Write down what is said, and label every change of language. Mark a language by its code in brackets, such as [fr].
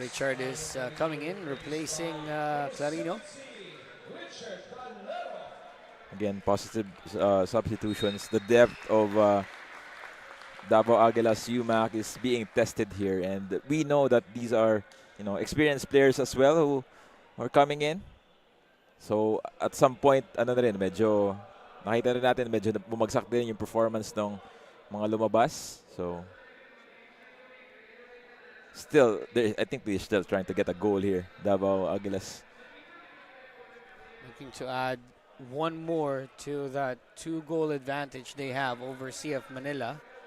[en] Richard is coming in, replacing Clarino. Richard Calero. Again, positive substitutions. The depth of Davao Aguilas UMak is being tested here, and we know that these are, experienced players as well who are coming in. So at some point, [tl] ano na rin, medyo nakita rin natin medyo bumagsak din yung performance ng mga lumabas. [en] So still, I think they're still trying to get a goal here, Davao Aguilas. Looking to add one more to that 2-goal advantage they have over CF Manila.